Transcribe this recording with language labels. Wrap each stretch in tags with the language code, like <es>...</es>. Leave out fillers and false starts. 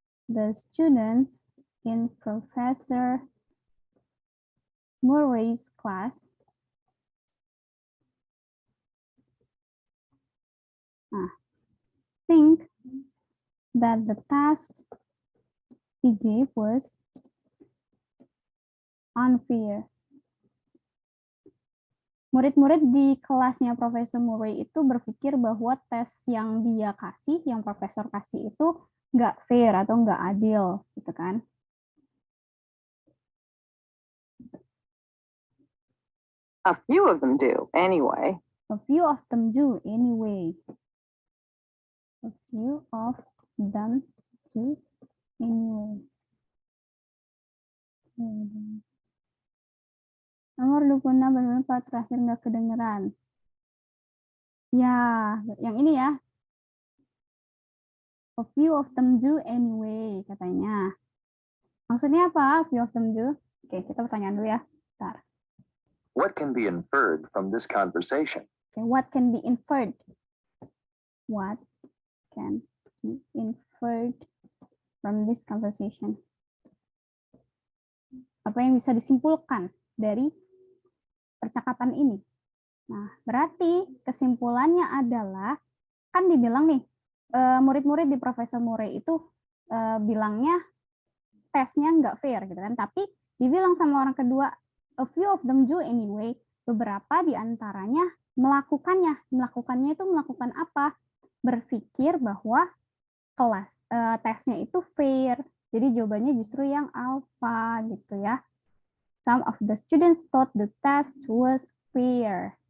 <en>The students in Professor Murray's class think that the task he gave was unfair.</en> <id>Murid-murid di kelasnya Profesor Murray itu berpikir bahwa tes yang dia kasih, yang profesor kasih itu nggak fair atau nggak adil, gitu kan?</id> <en>A few of them do, anyway. A few of them do anyway. A few of them do anyway.</en> <id>Nomor 26 benar terakhir nggak kedengeran. Ya, yang ini ya.</id> <en>A few of them do anyway,</en> <id>katanya. Maksudnya apa?</id> <en>A few of them do?</en> <id>Oke, kita pertanyaan dulu ya. Bentar.</id> <en>What can be inferred from this conversation? Okay, what can be inferred? What can be inferred from this conversation?</en> <id>Apa yang bisa disimpulkan dari percakapan ini? Nah, berarti kesimpulannya adalah, kan dibilang nih, murid-murid di Profesor Murray itu bilangnya tesnya nggak fair gitu kan, tapi dibilang sama orang kedua,</id> <en>a few of them do anyway,</en> <id>beberapa di antaranya melakukannya. Melakukannya itu melakukan apa? Berpikir bahwa tesnya itu fair. Jadi jawabannya justru yang alpha gitu ya.</id> <en>Some of the students thought the test was fair.</en>